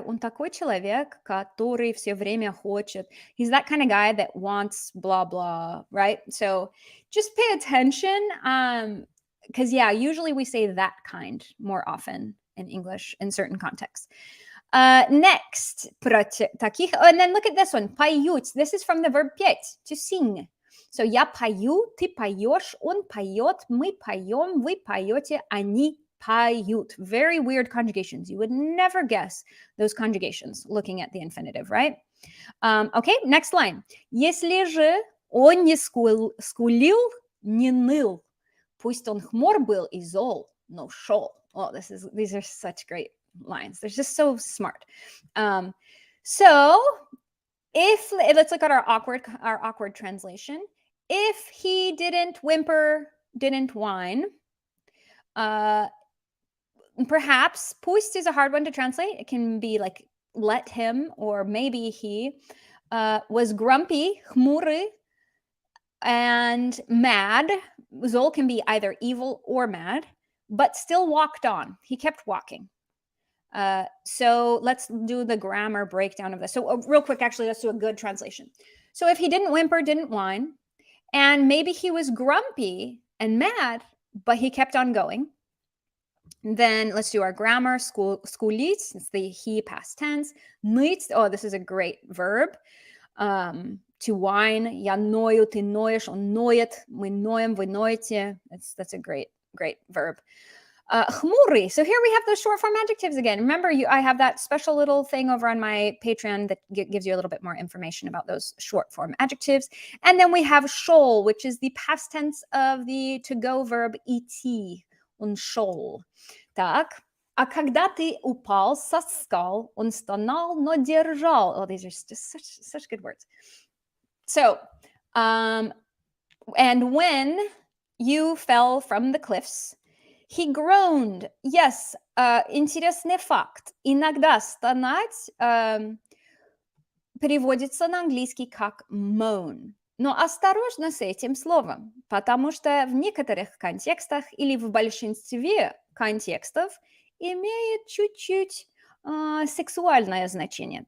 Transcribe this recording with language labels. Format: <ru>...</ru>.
<ru>Он такой человек, который все время хочет.</ru> <en>He's that kind of guy that wants blah, blah, right? So just pay attention. Because yeah, usually we say that kind more often in English in certain contexts. Next, таких, and then look at this one, поют. This is from the verb петь, to sing.</en> <ru>So я пою, ты поешь, он поет, мы поем, вы поете, они поют.</ru> <en>Very weird conjugations. You would never guess those conjugations looking at the infinitive, right? Okay, next line.</en> <ru>Если же он не скулил, не ныл, пусть он хмур был и зол, но шел.</ru> <en>Oh, these are such great lines. They're just so smart. So let's look at our awkward translation. If he didn't whimper, didn't whine, perhaps пусть is a hard one to translate. It can be like let him, or maybe he was grumpy, хмурый, and mad. Zol can be either evil or mad, but still walked on. He kept walking. So let's do the grammar breakdown of this. So real quick, actually, let's do a good translation. So if he didn't whimper, didn't whine, and maybe he was grumpy and mad, but he kept on going, then let's do our grammar. Скулить, it's the he past tense. Ныть, oh, this is a great verb. To whine.</en> <ru>Я ною, ты ноешь, он ноет, мы ноем, вы ноете.</ru> <en>That's a great verb. Хмурый. So here we have those short form adjectives again. Remember, I have that special little thing over on my Patreon that gives you a little bit more information about those short form adjectives. And then we have шел, which is the past tense of the to-go verb идти.</en> <ru>Он шел. Так. А когда ты упал со скал, он стонал, но держал.</ru> <en>Oh, these are just such good words. So, and when you fell from the cliffs, He groaned.</en> <ru>Yes, интересный факт. Иногда стонать переводится на английский как moan. Но осторожно с этим словом, потому что в некоторых контекстах или в большинстве контекстов имеет чуть-чуть сексуальное значение.</ru>